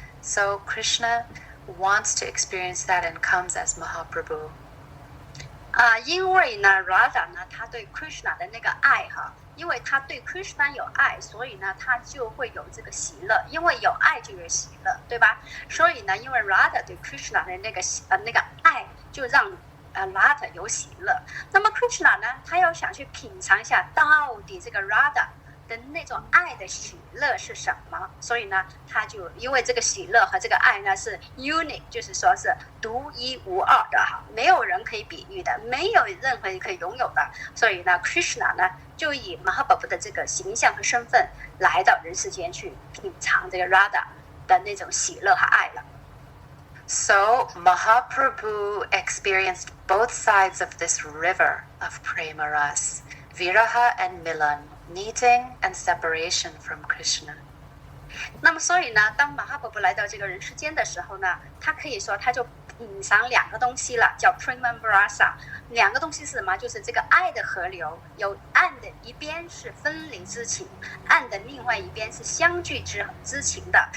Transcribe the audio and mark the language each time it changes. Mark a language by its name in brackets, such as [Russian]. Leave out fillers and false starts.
[English] So Krishna wants to experience that and comes as Mahaprabhu. [Chinese] 因为呢 Radha 呢，他对 Krishna 的那个爱哈，因为他对 Krishna 有爱，所以呢，他就会有这个喜乐，因为有爱就有喜乐，对吧？所以呢，因为 Radha 对 Krishna 的那个爱，就让Radha 有喜乐。那么 Krishna 呢，他要想去品尝一下到底这个 Radha 的那种爱的喜乐是什么，所以呢，他就因为这个喜乐和这个爱呢是 unique， 就是说是独一无二的哈，没有人可以比喻的，没有任何人可以拥有的，所以呢 Krishna 呢就以 Mahaprabhu 的这个形象和身份来到人世间去品尝这个 Radha 的那种喜乐和爱了。 [English] So Mahaprabhu experienced both sides of this river of prema ras, viraha and milan.Meeting and separation from Krishna. [Chinese] 那么所以呢，当马哈婆婆来到这个人世间的时候呢，他可以说他就品尝两个东西了，叫 Prema Rasa。两个东西是什么？就是这个爱的河流，有岸的一边是分离之情，岸的另外一边是相聚之情的。